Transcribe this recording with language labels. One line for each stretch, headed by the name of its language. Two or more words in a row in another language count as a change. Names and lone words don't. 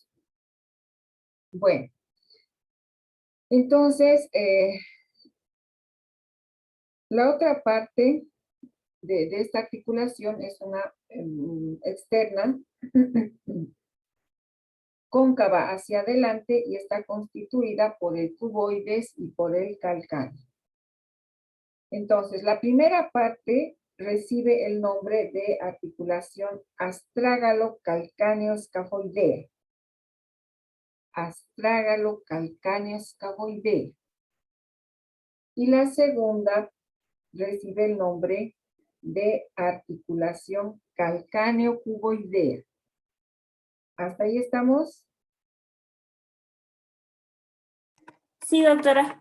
Spanish: Bueno, entonces, la otra parte de esta articulación es una externa, cóncava hacia adelante y está constituida por el cuboides y por el calcáneo. Entonces, la primera parte recibe el nombre de articulación astrágalo-calcáneo-escafoidea. Astrágalo-calcáneo-escafoidea. Y la segunda recibe el nombre de articulación calcáneo-cuboidea. ¿Hasta ahí estamos? Sí, doctora.